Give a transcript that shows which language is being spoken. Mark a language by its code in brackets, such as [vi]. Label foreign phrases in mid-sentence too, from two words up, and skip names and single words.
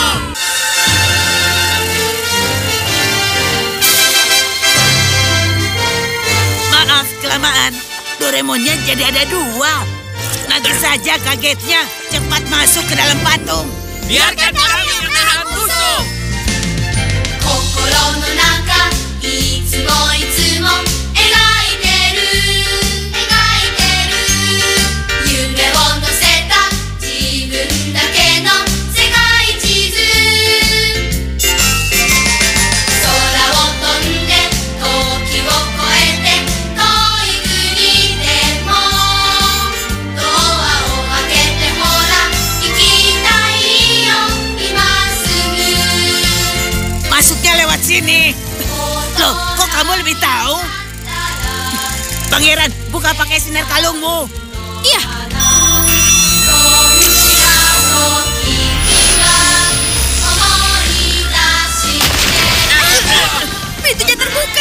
[id] Maaf, kelamaan. Doraemonnya jadi ada 2. Nanti saja kagetnya. Cepat masuk ke dalam patung. Biarkan kami menahan musuh. [ja] 心の中いつもいつも描いてる夢を乗せた自分だけの世界地図空を飛んで時を越えて遠い国でもドアを開けてほら行きたいよ今すぐ [id] Masuknya lewat sini. Loh, kok kamu lebih tahu? Pangeran, buka pakai sinar kalungmu. Iya. Pintunya terbuka.